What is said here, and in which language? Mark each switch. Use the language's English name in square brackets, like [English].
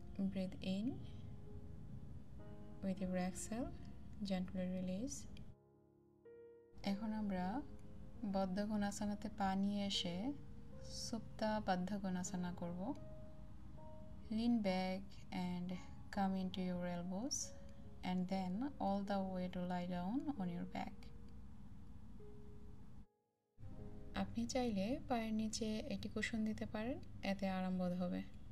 [English] Breathe in, with your exhale gently release. [Bangla] এখন আমরা বদ্ধ কোণাসনাতে পা নিয়ে এসে সুপ্তা বদ্ধ কোণাসনা করব। [English] Lean back and come into your elbows and then all the way to lie down on your back. [Bangla] আপনি চাইলে পায়ের নিচে একটি কুশন দিতে পারেন, এতে আরাম বোধ হবে।